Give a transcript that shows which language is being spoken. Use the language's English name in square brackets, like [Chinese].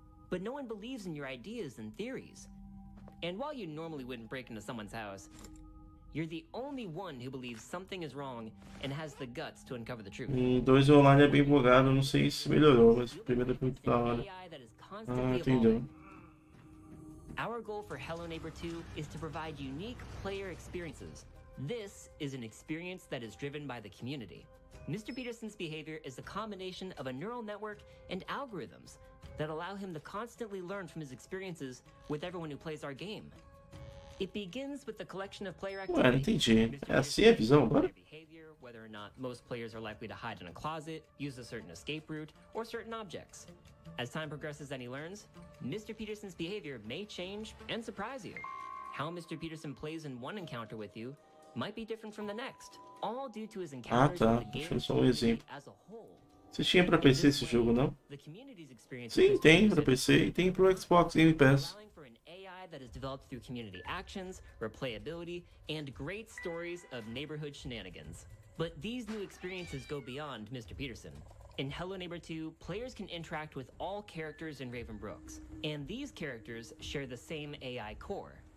[English] But no one believes in your ideas and theories. And while you normally wouldn't break into someone's house, you're the only one who believes something is wrong and has the guts to uncover the truth. [Portuguese] 2 online é bem bugado, não sei se melhorou, mas o primeiro é muito da hora. Ah, entendeu. [English] Our goal for Hello Neighbor 2 is to provide unique player experiences. This is an experience that is driven by the community. Mr. Peterson's behavior is a combination of a neural network and algorithms that allow him to constantly learn from his experiences with everyone who plays our game. It begins with the collection of player activity. [Portuguese] Ué, não entendi. É assim a visão agora? [English] Whether or not most players are likely to hide in a closet, use a certain escape route, or certain objects. As time progresses and he learns, Mr. Peterson's behavior may change and surprise you. How Mr. Peterson plays in one encounter with you might be different from the next, all due to his encounters [Portuguese] tá. [English] with the [Portuguese] Deixa [English] game [Portuguese] eu só um exemplo. [English] as a whole. [Portuguese] Você tinha pra PC esse jogo, não? Sim, tem pra PC e tem pro Xbox Game Pass. [English] That is developed through community actions, replayability, and great stories of neighborhood shenanigans. But these new experiences go beyond Mr. Peterson. In Hello Neighbor 2, players can interact with all characters in Raven Brooks, and these characters share the same AI core.